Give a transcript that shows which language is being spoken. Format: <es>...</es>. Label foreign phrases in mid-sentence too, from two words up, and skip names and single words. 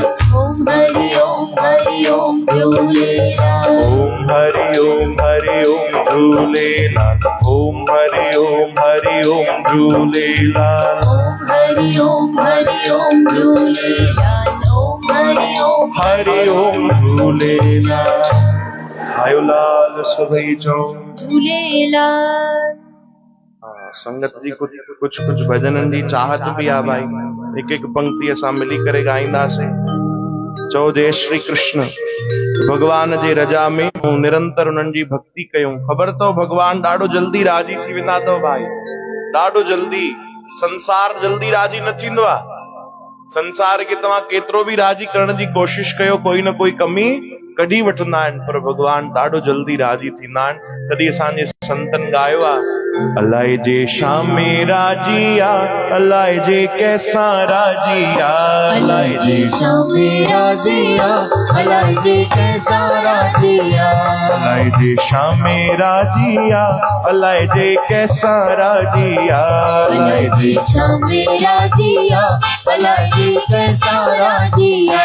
<sd>ओम हरि ओम झूलेलाल। ओम हरि ओम झूलेलाल। ओम हरि ओम झूलेलाल। ओम हरि ओम झूलेलाल। ओम हरि ओम झूलेलाल। आयो लाल सभई चओ झूलेलाल। संगत जी कुछ भजननि जी चाहत भी आ भाई। हिकु हिकु पंक्ति असां मिली करे ॻाईंदासीं। चओ जय श्री कृष्ण। भगवान जे रजा में निरंतर उन्हनि जी भक्ति कयूं। ख़बर अथव भगवान ॾाढो जल्दी राजी थी वेंदा अथव भाई, ॾाढो जल्दी। संसार जल्दी राजी न थींदो आहे। संसार खे तव्हां केतिरो बि राजी करण जी कोशिश कयो, कोई न कोई कमी कढी वठंदा आहिनि, पर भगवान ॾाढो जल्दी राजी थींदा आहिनि। तॾहिं असांजे संतनि ॻायो आहे, अलाए जे शामे राजिया, अलाए जे कैसा राजिया, अलाए जे शामे राजिया, अलाए जे कैसा राजिया, अलाए जे शामे राजिया, अलाए जे कैसा राजिया, अलाए जे शामे राजिया, अलाए जे कैसा राजिया।</sd>